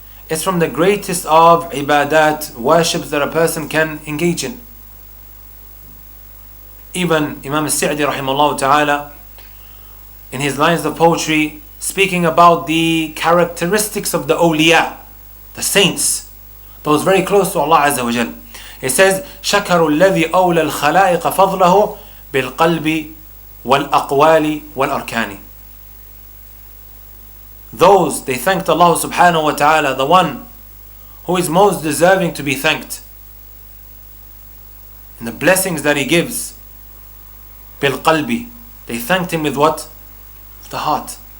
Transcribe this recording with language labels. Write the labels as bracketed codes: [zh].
[en] It's from the greatest of ibadat, worships that a person can engage in. Even Imam al-Sa'di rahimahullah ta'ala, in his lines of poetry, speaking about the characteristics of the awliya, the saints, those very close to Allah Azza wa Jal. He says, [ar] شَكَرُوا الَّذِي أَوْلَى الْخَلَائِقَ فَضْلَهُ بِالْقَلْبِ وَالْأَقْوَالِ وَالْأَرْكَانِ. [en] Those, they thanked Allah subhanahu wa ta'ala, the one who is most deserving to be thanked, and the blessings that He gives, [ar] بالقلب. [en] They thanked him with what? The heart.